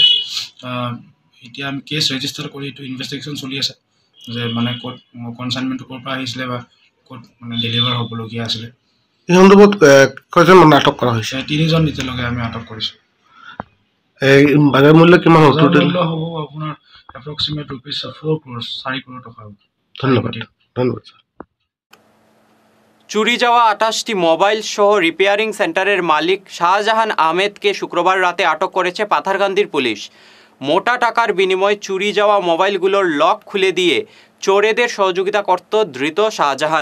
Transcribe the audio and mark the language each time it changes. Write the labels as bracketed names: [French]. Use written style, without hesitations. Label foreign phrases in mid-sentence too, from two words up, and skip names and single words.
[Assamese] এতিয়া আমি কেছ ৰেজিষ্টাৰ কৰি এইটো ইনভেষ্টিগেশ্যন চলি আছে যে ক'ত কনচাইনমেণ্টটো ক'ৰ পৰা আহিছিলে বা ক'ত ডেলিভাৰ হ'বলগীয়া আছিলে। এই সন্দৰ্ভত কেইজন আটক কৰা হৈছে? 3জন এতিয়ালৈকে আমি আটক কৰিছোঁ। বাজাৰ মূল্য কিমান হ'ব? মূল্য হ'ব আপোনাৰ এপ্ৰক্সিমেট ₹4 crores, 4 কোটি টকা হ'ব। ধন্যবাদ। ধন্যবাদ। [Bangla] চুরি যাওয়া 28টি মোবাইল সহ রিপেয়ারিং সেন্টারের মালিক শাহজাহান আহমেদকে শুক্রবার রাতে আটক করেছে পাথারকান্দির পুলিশ। মোটা টাকার বিনিময়ে চুরি যাওয়া মোবাইলগুলোর লক খুলে দিয়ে চোরেদের সহযোগিতা করত ধৃত শাহজাহান।